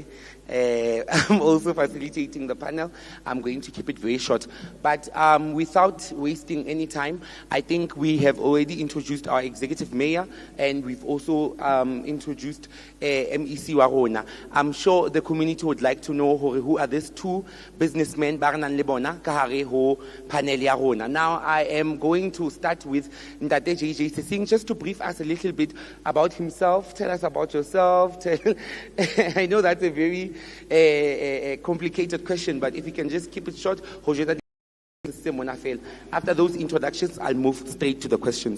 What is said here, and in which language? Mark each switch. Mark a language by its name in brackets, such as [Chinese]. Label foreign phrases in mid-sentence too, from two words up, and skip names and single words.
[English] I'm also facilitating the panel. I'm going to keep it very short. But without wasting any time, I think we have already introduced our executive mayor, and we've also introduced MEC [Southern Sotho] wa rona. [English] I'm sure the community would like to know who are these 2 businessmen [Southern Sotho] ba re nang le bona ka hare ho panel ya rona. [English] Now, I am going to start with Ntate JJ Sesing, just to brief us a little bit about himself. Tell us about yourself. I know that's a very complicated question, but if you can just keep it short. After those introductions, I'll move straight to the questions.